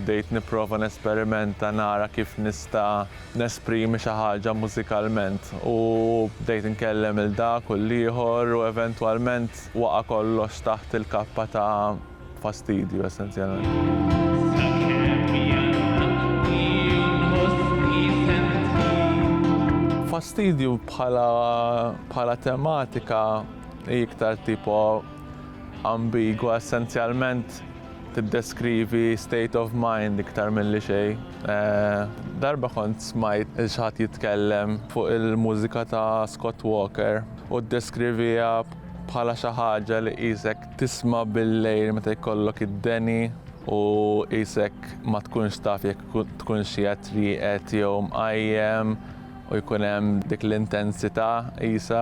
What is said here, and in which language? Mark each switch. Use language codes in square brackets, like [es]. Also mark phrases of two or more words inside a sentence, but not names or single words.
[mt] Bdejt nipprova nesperimenta nara kif nista' nesprimi xi ħaġa mużikalment u bdejt inkellem il-dak u l-ieħor u eventwalment waqa' kollox taħt il-kappa ta' Fastidju essenzjalment. Fastidju bħala tematika iktar tipo ambigwa, essenzjalment tiddeskrivi [en] state of mind [mt] iktar milli xejn. Darba kont smajt il-xaħat jitkellem fuq il-mużika ta' Scott Walker u ddeskrivija bħala xi ħaġa li qisek tisma' bil-lejl meta jkollok id-deni u qisek ma tkunx taf jekk tkunx qiegħed rieqed jew mqajjem u jkun hemm dik l-intensità qisha.